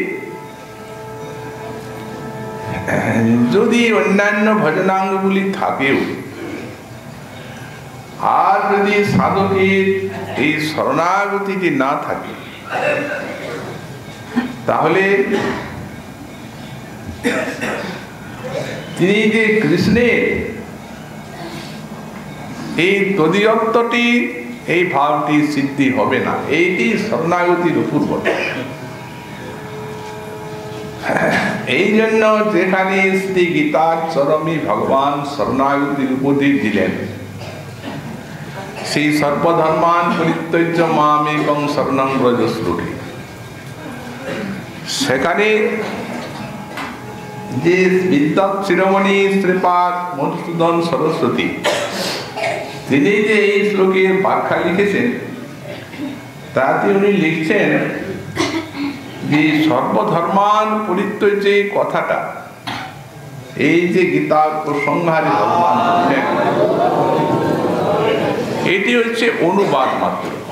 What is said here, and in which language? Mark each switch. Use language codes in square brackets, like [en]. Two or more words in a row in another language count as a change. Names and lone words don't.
[bn] যদি অন্যান্য ভজনাঙ্গগুলি থাকেও, আর যদি সাধকের এই শরণাগতিটি না থাকে, তাহলে তিনি যে কৃষ্ণের এই তদীয়ত্বটি, এই ভাবটি সিদ্ধি হবে না। এইটি শরণাগতির অপূর্বতা। এই জন্য যেখানে শ্রী গীতার চরমে ভগবান শরণাগতির উপদেশ দিলেন, সেই [sa] सर्वधर्मान परित्यज्य मामेकं शरणं व्रज [bn] শ্রুতি, সেখানে যে বিদ্যাত শিরোমণি শ্রীপাদ মধুসূদন সরস্বতী তিনি যে এই শ্লোকের ব্যাখ্যা লিখেছেন, তাতে উনি লিখছেন যে [sa] सर्वधर्मान परित्यज्य [bn] কথাটা, এই যে গীতার প্রসংহারে ভগবান বলছেন, এটি হচ্ছে অনুবাদ মাত্র।